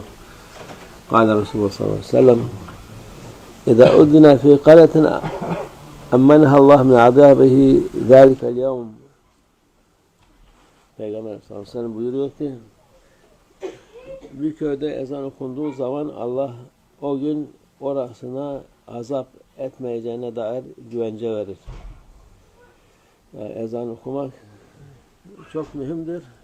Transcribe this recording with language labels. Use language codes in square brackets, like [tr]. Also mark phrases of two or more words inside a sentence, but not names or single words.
[ar] قال رسول الله صلى الله عليه وسلم إذا أذن في قرية أمنها الله من عذابه ذلك اليوم. [tr] Peygamber [ar] صلى الله عليه وسلم [tr] buyuruyor ki bir köyde ezan okunduğu zaman Allah o gün orasına azap etmeyeceğine dair güvence verir. Yani ezan okumak çok mühimdir.